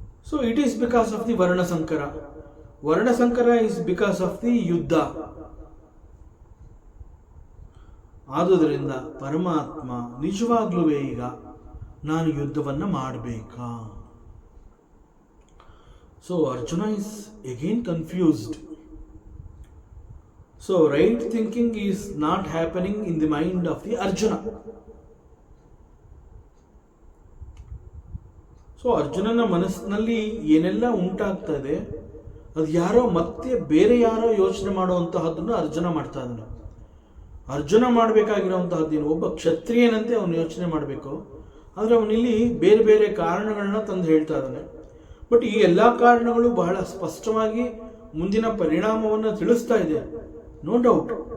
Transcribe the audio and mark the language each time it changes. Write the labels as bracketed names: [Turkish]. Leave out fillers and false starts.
[English] So it is because of the ವರ್ಣಸಂಕರ. ವರ್ಣಸಂಕರ is because of the ಯುದ್ಧ. [Kannada] ಆದುದರಿಂದ ಪರಮಾತ್ಮ ನಿಜವಾಗ್ಲೂ ಈಗ ನಾನು ಯುದ್ಧವನ್ನ ಮಾಡಬೇಕಾ? [English] So Arjuna is again confused. So right thinking is not happening in the mind of the Arjuna. [Kannada] So ಅರ್ಜುನನ ಮನಸ್ಸಿನಲ್ಲಿ ಏನೆಲ್ಲ ಉಂಟಾಗ್ತಾ ಇದೆ ಅದು ಯಾರೋ ಮತ್ತೆ ಬೇರೆ ಯಾರೋ ಯೋಚನೆ ಮಾಡುವಂತಹದ್ದನ್ನು ಅರ್ಜುನ ಮಾಡ್ತಾ ಇದ್ದಾನೆ. ಅರ್ಜುನ ಮಾಡಬೇಕಾಗಿರುವಂತಹದ್ದೇನು? ಒಬ್ಬ ಕ್ಷತ್ರಿಯನಂತೆ ಅವನು ಯೋಚನೆ ಮಾಡಬೇಕು. ಆದರೆ ಅವನಿಲ್ಲಿ ಬೇರೆ ಬೇರೆ ಕಾರಣಗಳನ್ನ ತಂದು ಹೇಳ್ತಾ ಇದ್ದಾನೆ. ಬಟ್ ಈ ಎಲ್ಲ ಕಾರಣಗಳು ಬಹಳ ಸ್ಪಷ್ಟವಾಗಿ ಮುಂದಿನ ಪರಿಣಾಮವನ್ನು ತಿಳಿಸ್ತಾ ಇದೆ, [English] No doubt.